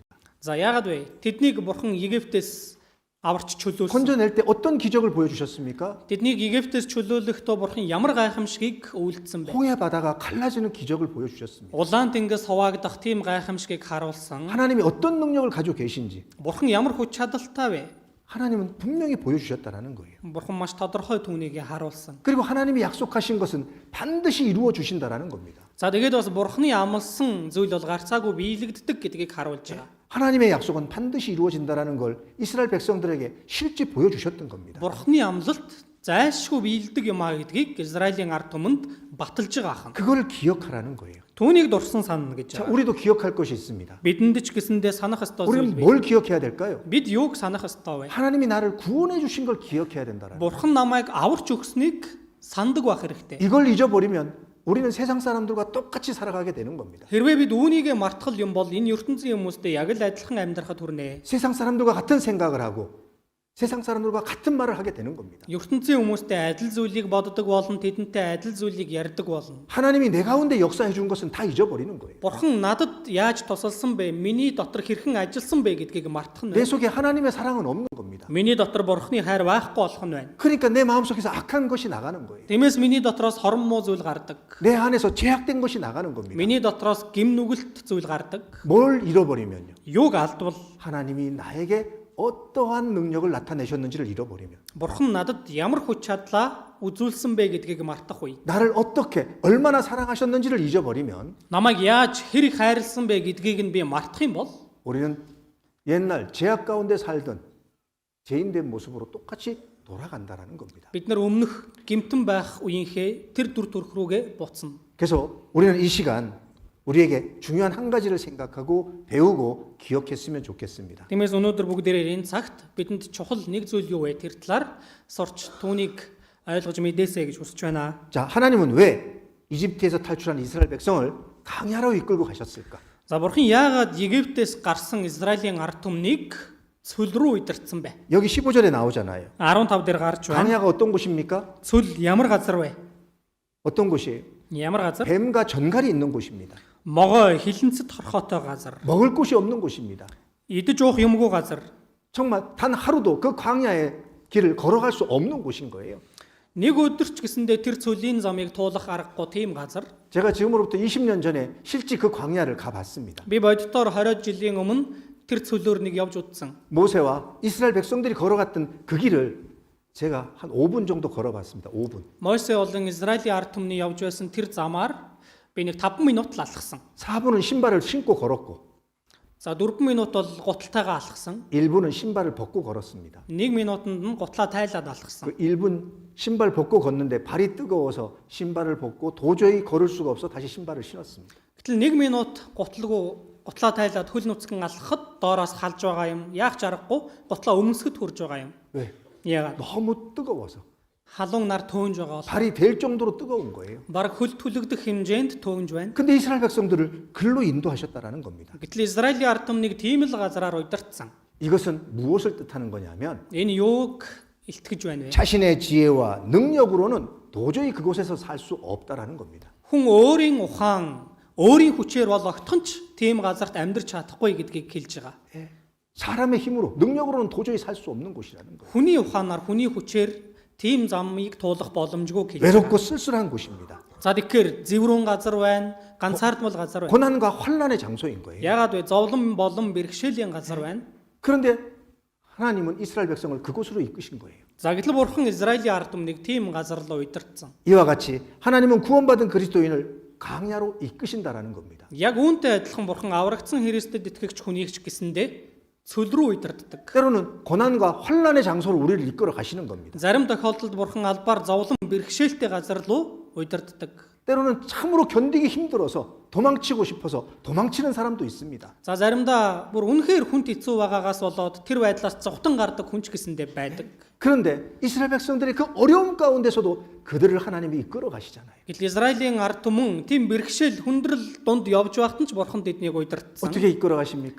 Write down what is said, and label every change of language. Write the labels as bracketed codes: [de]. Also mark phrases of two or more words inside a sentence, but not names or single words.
[mn] За яагаад вэ? Тэднийг бурхан Египтээс аварч чөлөөлсөн. [ko] 건져낼 때 어떤 기적을 보여주셨습니까? [mn] Тэднийг Египтээс чөлөөлөхдөө бурхан ямар гайхамшигыг үйлдсэн бэ? [ko] 홍해 바다가 갈라지는 기적을 보여주셨습니다. [mn] Улаан тэнгис хуваагдах тийм гайхамшигыг харуулсан. [ko] 하나님이 어떤 능력을 가지고 계신지 [mn] Бурхан ямар хүч чадалтай вэ? [ko] 하나님은 분명히 보여주셨다는 거예요. [mn] Бурхан маш тодорхой түүнийг харуулсан. [ko] 그리고 하나님이 약속하신 것은 반드시 이루어 주신다라는 겁니다. [mn] За тэгээд бас бурханы амласан зүйл бол гарцаагүй биелэгддэг гэдгийг харуулж байгаа. [ko] 하나님의 약속은 반드시 이루어진다라는 걸 이스라엘 백성들에게 실제 보여주셨던 겁니다. [mn] Бурханы амлалт зайлшгүй биелдэг юм а гэдгийг Израилийн ард түмэнд баталж байгаа хан. [ko] 그걸 기억하라는 거예요. [mn] Түүнийг дурсан санана гэж [ko] 자, [mn] байгаа. [ko] 우리도 기억할 것이 있습니다. [mn] Бидэнд ч гэсэндээ санах ёстой зүйл [ko] 우리는 [mn] бий. [ko] 뭘 기억해야 될까요? [mn] Бид юуг санах ёстой вэ? [ko] 하나님이 나를 구원해 주신 걸 기억해야 된다라는. [mn] Бурхан намайг аварч өгснийг сандаг байх хэрэгтэй. [ko] 이걸 잊어버리면 우리는 세상 사람들과 똑같이 살아가게 되는 겁니다. [mn] Хэрвээ бид үүнийгээ мартгал юм бол энэ ертөнцийн хүмүүстэй яг л адилхан амьдрахад хүрнэ. [ko] 세상 사람들과 같은 생각을 하고 세상 사람들과 같은 말을 하게 되는 겁니다. [mn] ертөнцийн хүмүүстэй адил зүйлийг боддог болон тэдэнтэй адил зүйлийг ярьдаг болно. [ko] 하나님이 내 가운데 역사해 준 것은 다 잊어버리는 거예요. [mn] Бурхан надад яаж тусалсан бэ? Миний дотор хэрхэн ажилласан бэ гэдгийг мартах нь [ko] 내 [mn] байна. [ko] 속에 하나님의 사랑은 없는 겁니다. [mn] Миний дотор Бурханы хайр байхгүй болох нь байна. [ko] 그러니까 내 마음속에서 악한 것이 나가는 거예요. [mn] Тиймээс миний дотроос хорон муу зүйл гардаг. [ko] 내 안에서 제약된 것이 나가는 겁니다. [mn] Миний дотроос гим нүгэлт зүйл гардаг. [ko] 뭘 잃어버리면요. [mn] Юуг алдвал [ko] 하나님이 나에게 어떠한 능력을 나타내셨는지를 잃어버리면 [mn] Бурхан надад ямар хүч чадлаа үзүүлсэн бэ гэдгийг мартах үе. [ko] 나를 어떻게 얼마나 사랑하셨는지를 잊어버리면 [mn] Намайг яаж хэрэг хайрлсан бэ гэдгийг нь би мартах юм бол [ko] 우리는 옛날 제약 가운데 살던 죄인된 모습으로 똑같이 돌아간다라는 겁니다. [mn] бид нар өмнөх гимтэн байх үеийнхээ тэр дүр төрх рүүгээ буцна. [ko] 그래서 우리는 이 시간 우리에게 중요한 한 가지를 생각하고 배우고 기억했으면 좋겠습니다. [mn] Тиймээс өнөөдөр бүгдээрээ энэ цагт бидэнд чухал нэг зүйл юу вэ? Тэр талаар сурч түүнийг ойлгож мэдээсэй гэж хүсэж байна. [ko] 자, 하나님은 왜 이집트에서 탈출한 이스라엘 백성을 강야로 이끌고 가셨을까? [mn] За бурхан яагаад Египтээс гарсан Израилийн ард түмнийг цөл рүү удирдсан бэ? [ko] 여기 15절에 나오잖아요. [mn] 15 дээр гарч байна. [ko] 강야가 어떤 곳입니까? [mn] цөл ямар газар вэ? [ko] 어떤 곳이에요? [mn] Ямар газар? [ko] 뱀과 전갈이 있는 곳입니다. [mn] Могой хилэнцэд хорхоотой газар. [ko] 먹을 곳이 없는 곳입니다. [mn] Идэж уух юмгүй газар. [ko] 정말 단 하루도 그 광야의 길을 걸어갈 수 없는 곳인 거예요. [mn] Нэг өдөрч гэсэндээ тэр цөлийн замыг туулах аргагүй тийм газар. [ko] 제가 지금으로부터 20년 전에 실제 그 광야를 가봤습니다. [mn] Би боддоор 20 жилийн өмнө тэр цөлөөр нэг явж удсан. [ko] 모세와 이스라엘 백성들이 걸어갔던 그 길을 제가 한 5분 정도 걸어봤습니다. 5분. [mn] Мойсе болон Израилийн ард түмний явж байсан тэр замаар би нэг 5 минут л алхсан. [ko] 4분은 신발을 신고 걸었고 [mn] За 4 минут бол гуталтайгаа алхсан. [ko] 1분은 신발을 벗고 걸었습니다. [mn] 1 минутанд нь гутлаа тайлаад алхсан. [ko] 그 1분 신발 벗고 걷는데 발이 뜨거워서 신발을 벗고 도저히 걸을 수가 없어 다시 신발을 신었습니다. [mn] Гэтэл 1 минут гутлаа тайлаад хөл нүцгэн алхахад доороос халж байгаа юм. Яах ч аргагүй гутлаа өмсгөд хүрж байгаа юм. [ko] 왜? [mn] Яагаад? [ko] 너무 뜨거워서 [mn] Халуун нар төөнж байгаа бол [ko] 발이 될 정도로 뜨거운 거예요. [mn] баг хөл түлэгдэх хэмжээнд төөнж байна. [ko] 근데 이스라엘 백성들을 글로 인도하셨다라는 겁니다. [mn] Гэтэл Израилийн ард түмнийг тийм л газараар удирдсан. [ko] 이것은 무엇을 뜻하는 거냐면 [mn] Энэ юуг илтгэж байна вэ? [ko] 자신의 지혜와 능력으로는 도저히 그곳에서 살 수 없다라는 겁니다. [mn] Хүн өөрийн ухаан, өөрийн хүчээр бол огтхонч тийм газарт амьдрч чадахгүй гэдгийг хэлж байгаа. [ko] 사람의 힘으로 능력으로는 도저히 살 수 없는 곳이라는 거예요. [mn] Хүний ухаанаар, хүний хүчээр тийм замыг туулах боломжгүй гэж. [ko] 외롭고 쓸쓸한 곳입니다. [mn] За тэгэхээр зэврүүн газар байна, ганцаардмал газар байна. [ko] 고난과 환란의 장소인 거예요. [mn] Яагаад вэ? Зовлон болон бэрхшээлийн газар байна. [ko] 그런데 하나님은 이스라엘 백성을 그곳으로 이끄신 거예요. [mn] За гэтэл бурхан Израилийн ард түмнийг тийм газар руу удирдсан. [ko] 이와 같이 하나님은 구원받은 그리스도인을 강야로 이끄신다라는 겁니다. [mn] Яг үүнтэй адилхан бурхан аврагдсан Христэд итгэгч хүнийг ч гэсэндээ цөл рүү удирддаг. [ko] 때로는 고난과 환란의 장소로 우리를 이끌어 가시는 겁니다. [mn] Зарим тохиолдолд бурхан албаар зовлон бэрхшээлтэй газар руу удирддаг. [ko] 때로는 참으로 견디기 힘들어서 도망치고 싶어서 도망치는 사람도 있습니다. [mn] За заримдаа бүр үнэхээр хүнд хэцүү байгаагаас болоод тэр байдлаас зовтон гардаг хүн ч гэсэндээ байдаг. [ko] 그런데 이스라엘 백성들이 그 어려움 가운데서도 그들을 하나님이 이끌어 가시잖아요. [mn] Гэтэл Израилийн ард түмэн тийм бэрхшээл хүндрэл дунд явж байхад нь ч бурхан тэднийг удирдсан. [ko] 어떻게 이끌어 가십니까?